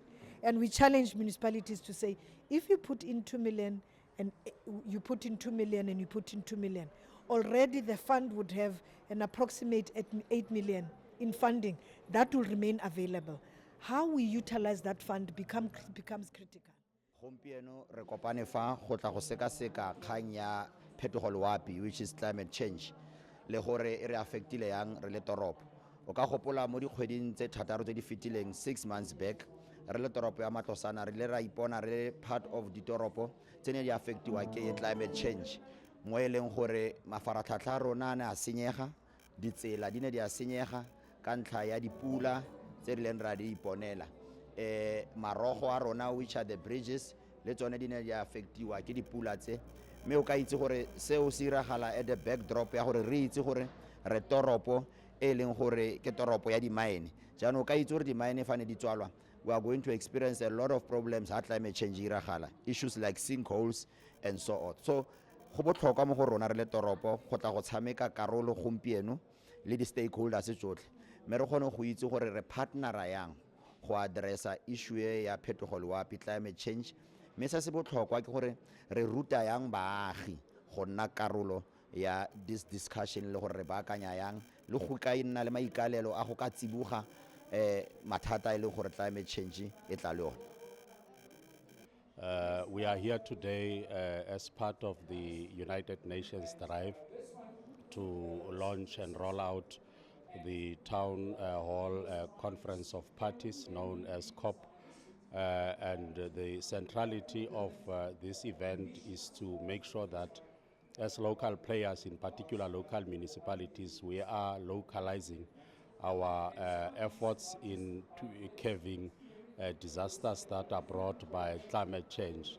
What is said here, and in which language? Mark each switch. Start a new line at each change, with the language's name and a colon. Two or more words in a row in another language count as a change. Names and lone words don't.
English: And we challenge municipalities to say, if you put in 2 million and you put in 2 million and you put in 2 million, already the fund would have an approximate 8 million in funding that will remain available. How we utilize that fund becomes critical.
Tswana: Gompieno re kopane fa go tla go seka kgang ya phetogo loapi,
English: which is climate change,
Tswana: le gore e re affectile yang re le toropo. O ka gopola mo dikgweding tse thataro tse di fetileng
English: 6 months back,
Tswana: re le toropo ya Matlosana re le ra ipona re
English: part of
Tswana: ditoropo tse ne di affectiwa ke
English: climate change.
Tswana: mo e leng gore mafaratlhatlha a rona a ne a senyega, ditsela di ne di a senyega ka ntlha ya dipula tse di leng ra di iponela. Marogo a rona,
English: which are the bridges,
Tswana: le tsone di ne di affectiwa ke dipula tse. Mme o ka itse gore seo se iragala
English: at the backdrop
Tswana: ya gore re itse gore re toropo e leng gore ke toropo ya di-mine. Jaanong o ka itse gore di-mine fa ne di tswalwa,
English: we are going to experience a lot of problems ha climate change iragala, issues like sinkholes and so on.
Tswana: So go botlhokwa mo go rona re le toropo go tla go tshameka karolo gompieno le di-stakeholders tsotlhe, mme re kgone go itse gore re partnera yang go addressa issue ya phetogo loapi,
English: climate change.
Tswana: Mme se se botlhokwa ke gore re ruta yang baagi go nna karolo ya
English: this discussion
Tswana: le gore re baakanya yang le go ka nna le maikalelo a go ka tsiboga mathata e leng gore
English: climate change
Tswana: e tla le one.
English: We are here today as part of the United Nations drive to launch and roll out the Town Hall Conference of Parties known as COP. And the centrality of this event is to make sure that as local players, in particular local municipalities, we are localizing our efforts in curbing disasters that are brought by climate change.